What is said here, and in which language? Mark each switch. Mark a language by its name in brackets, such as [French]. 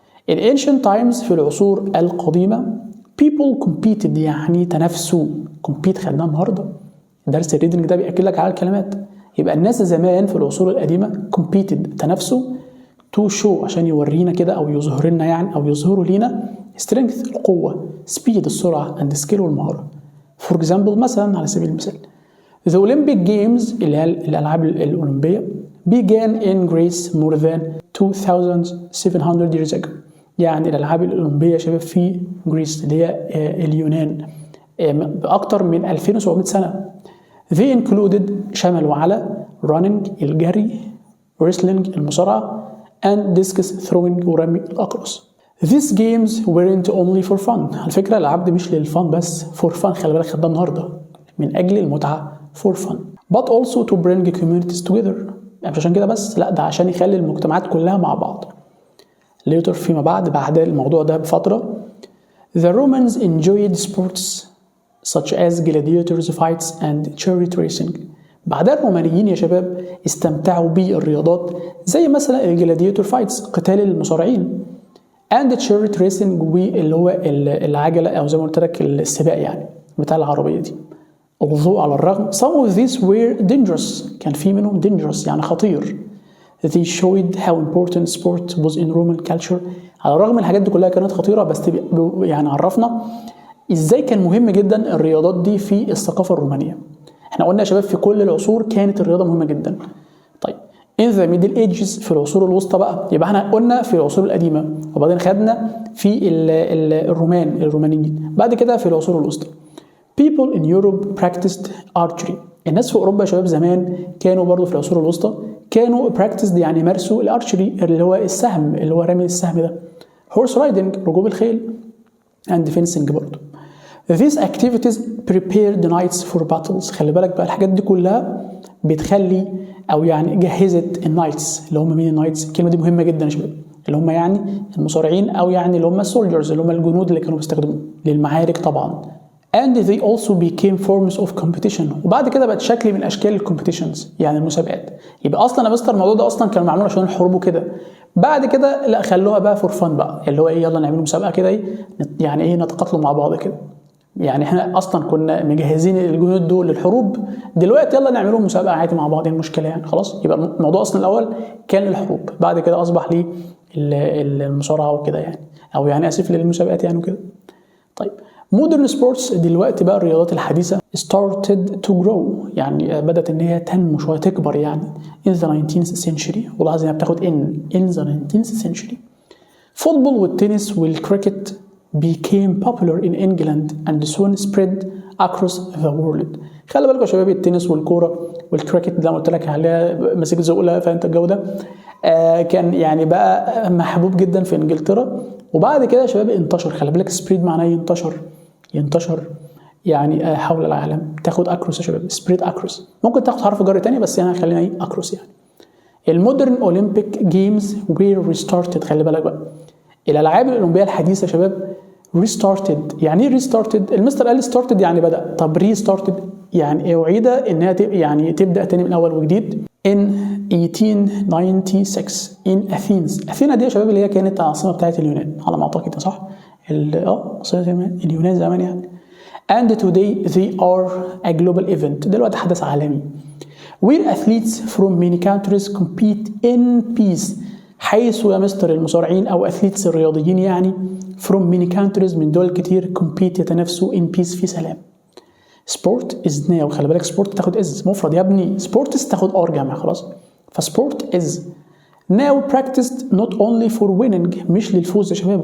[English] in ancient times [Arabic] في العصور القديمه [English] people competed [Arabic] يعني تنافسوا. compete خدناها النهارده، درس الريدنج ده بيأكد لك على الكلمات. يبقى الناس زمان في العصور القديمه competed تنافسوا [English] to show [Arabic] عشان يورينا كده او يظهر لنا يعني او يظهروا لينا strength القوه، speed السرعه [English] and skill [Arabic] والمهاره. [English] for example [Arabic] مثلا على سبيل المثال [English] the Olympic Games [Arabic] اللي هي الالعاب الاولمبيه [English] began in Greece more than 2700 years ago. [Arabic] يعني الالعاب الاولمبيه يا شباب في جريس اللي هي اليونان باكثر من 2700 سنه. [English] they included [Arabic] شملوا على [English] running [Arabic] الجري، [English] wrestling [Arabic] المصارعه [English] and discus throwing [Arabic] ورمي الأقرص. [English] These games weren't only for fun. [Arabic] على فكرة الألعاب دي مش للفن بس، [English] for fun [Arabic] خلي بالك خدها النهارده من أجل المتعة for fun. [English] But also to bring communities together. [Arabic] يعني مش عشان كده بس، لا ده عشان يخلي المجتمعات كلها مع بعض. [English] Later [Arabic] فيما بعد الموضوع ده بفترة [English] the Romans enjoyed sports such as gladiators fights and chariot racing. [Arabic] بعدها الرومانيين يا شباب استمتعوا بالرياضات زي مثلا الجلاديتور فايتس قتال المصارعين [English] and chariot racing [Arabic] واللي هو العجلة او زي ما قلت لك السباق يعني بتاع العربية دي. [English] although [Arabic] على الرغم [English] some of these were dangerous [Arabic] كان في منهم [English] dangerous [Arabic] يعني خطير. [English] they showed how important sport was in Roman culture. [Arabic] على الرغم من الحاجات دي كلها كانت خطيرة بس يعني عرفنا ازاي كان مهم جدا الرياضات دي في الثقافة الرومانية. احنا قلنا يا شباب في كل العصور كانت الرياضه مهمه جدا. طيب [English] in the middle ages [Arabic] في العصور الوسطى بقى، يبقى احنا قلنا في العصور القديمه وبعدين خدنا في الرومانيين، بعد كده في العصور الوسطى [English] people in Europe practiced archery. [Arabic] الناس في اوروبا يا شباب زمان كانوا برضو في العصور الوسطى كانوا practiced يعني مارسوا الارشري اللي هو السهم اللي هو رمي السهم ده، [English] horse riding [Arabic] ركوب الخيل [English] and fencing [Arabic] برضو. [English] These activities prepared the knights for battles. [Arabic] خلي بالك بقى الحاجات دي كلها بتخلي او يعني جهزت النايتس. اللي هم مين النايتس؟ الكلمه دي مهمه جدا يا شباب، اللي هم يعني المصارعين او يعني اللي هم السولجرز اللي هم الجنود اللي كانوا بيستخدموه للمعارك طبعا. [English] and they also became forms of competition. [Arabic] وبعد كده بقت شكل من اشكال الكومبيتيشنز يعني المسابقات. يبقى اصلا يا مستر الموضوع ده اصلا كان معمول عشان الحروب وكده، بعد كده لا خلوها بقى فور فن بقى اللي هو ايه يلا نعمل مسابقه كده يعني ايه نتقاتلوا مع بعض كده. يعني احنا اصلا كنا مجهزين الجنود دول للحروب، دلوقتي يلا نعملوا مسابقه عادي مع بعض، المشكله يعني خلاص. يبقى الموضوع اصلا الاول كان للحروب، بعد كده اصبح لي المصارعه وكده يعني. او يعني اسف للمسابقات يعني وكده. طيب مودرن سبورتس دلوقتي بقى الرياضات الحديثه [English] started to grow، [Arabic] يعني بدات ان هي تنمو شويه تكبر يعني [English] in the 19th century، [Arabic] ولاحظ انها بتاخد in the 19th century. [English] Football [Arabic] والتنس والكريكت [English] became popular in England and soon spread across the world. [Arabic] خلي بالكم يا شباب التنس والكوره والكريكت زي ما قلت لك عليها مسك زقله، فانت الجو ده كان يعني بقى محبوب جدا في انجلترا، وبعد كده يا شباب انتشر. خلي بالك سبريد معناه ينتشر يعني حول العالم. تاخد اكروس يا شباب، سبريد اكروس. ممكن تاخد حرف جر تاني بس يعني خلينا ايه اكروس يعني. [English] المودرن Olympic games were restarted. [Arabic] خلي بالك بقى الالعاب الاولمبيه الحديثه يا شباب ريستارتد. يعني ايه ريستارتد؟ المستر قال ستارتد يعني بدا، طب ريستارتد يعني اعيد انها يعني تبدا تاني من اول وجديد. [English] in 1896 in Athens. [Arabic] اثينا دي يا شباب اللي هي كانت العاصمه بتاعت اليونان على ما اعتقد، صح؟ عاصمه اليونان زمان يعني. [English] and today they are a global event. [Arabic] دلوقتي حدث عالمي. [English] where athletes from many countries compete in peace. [Arabic] حيث يا مستر المصارعين او اثليتس الرياضيين يعني [English] from many countries [Arabic] من دول كتير compete يتنافسوا [English] in peace [Arabic] في سلام. [English] Sport is now. [Arabic] خلي بالك سبورت تاخد از مفرد يا ابني، سبورتس تاخد ار جمع خلاص. [English] فسبورت is now practised not only for winning, [Arabic] مش للفوز يا شباب.